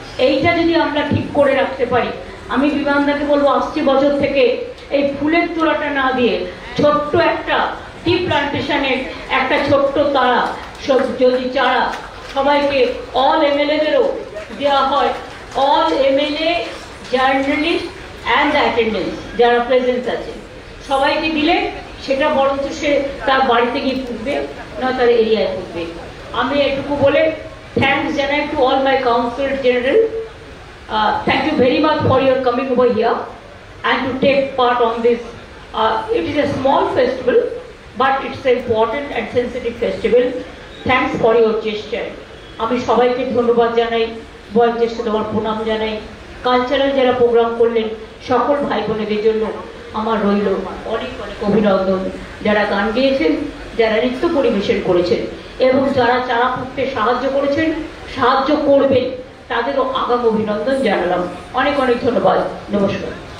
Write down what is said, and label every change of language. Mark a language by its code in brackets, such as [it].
[bn] এইটা যদি আমরা ঠিক করে রাখতে পারি, আমি বিমানদাকে বলবো আসছে বছর থেকে এই ফুলের তোড়াটা না দিয়ে ছোট্ট একটা টি প্লান্টেশনের একটা ছোট্ট তারা যদি চারা সবাইকে, অল এমএলএদেরও দেওয়া হয়, [en] all MLA, journalist and the attendance [bn] যারা প্রেজেন্স আছে, সবাইকে দিলে সেটা বরঞ্চ সে তার বাড়িতে গিয়ে পুঁতবে, না তার এরিয়ায় পুঁতবে। আমি এটুকু বলে থ্যাঙ্কস জানাই [en] To all my council general. Thank you very much for your coming over here and to take part on this. It is a small festival, but it's an important and sensitive festival. Thanks for your gesture. [bn] আমি সবাইকে ধন্যবাদ জানাই, বয়োজ্যেষ্ঠদের আমার প্রণাম জানাই। Cultural যারা programme করলেন সকল ভাই বোনেদের জন্য আমার রইল অনেক অনেক অভিনন্দন। যারা গান গেয়েছেন, যারা নৃত্য পরিবেশন করেছেন এবং যারা চারা পুঁততে সাহায্য করেছেন, সাহায্য করবেন, তাদেরও আগাম অভিনন্দন জানালাম। অনেক অনেক ধন্যবাদ। নমস্কার।